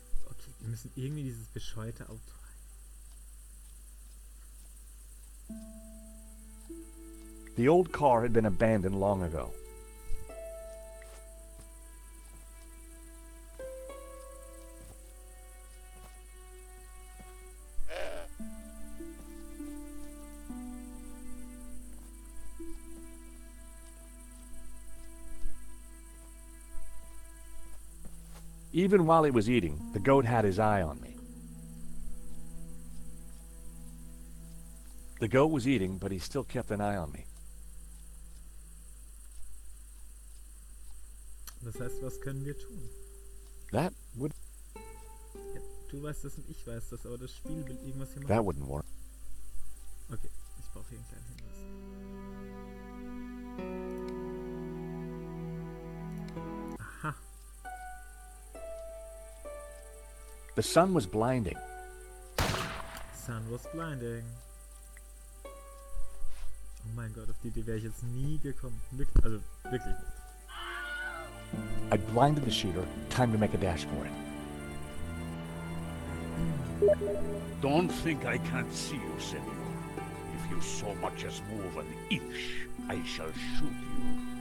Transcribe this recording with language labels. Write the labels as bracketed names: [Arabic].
[German] Okay, wir müssen irgendwie dieses bescheuerte Auto rein. [English] The old car had been abandoned long ago. Even while he was eating, the goat had his eye on me. The goat was eating, but he still kept an eye on me. [German] Das heißt, was können wir tun? [English] That would... [German] Ja, du weißt das und ich weiß das, aber das Spiel will irgendwas hier machen. [English] That wouldn't work. [German] Okay, ich brauche hier einen kleinen Hinweis. Aha. [English] The sun was blinding. Sun was blinding. [German] Oh mein Gott, auf die Idee wäre ich jetzt nie gekommen. Also, wirklich nicht. [English] I blinded the shooter. Time to make a dash for it. Don't think I can't see you, senor. If you so much as move an inch, I shall shoot you.